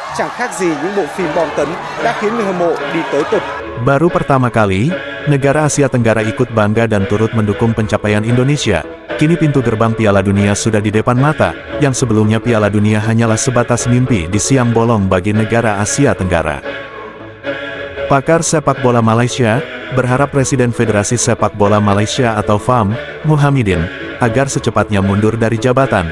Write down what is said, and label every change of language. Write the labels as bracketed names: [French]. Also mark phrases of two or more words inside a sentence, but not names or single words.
[Vietnamese] chẳng khác gì những bộ phim bom tấn đã khiến người hâm mộ đi tới tột. [Indonesian] Baru pertama kali, negara Asia Tenggara ikut bangga dan turut mendukung pencapaian Indonesia. Kini pintu gerbang Piala Dunia sudah di depan mata, yang sebelumnya Piala Dunia hanyalah sebatas mimpi di siang bolong bagi negara Asia Tenggara. Pakar sepak bola Malaysia berharap Presiden Federasi Sepak Bola Malaysia atau FAM, Muhammadin, agar secepatnya mundur dari jabatan.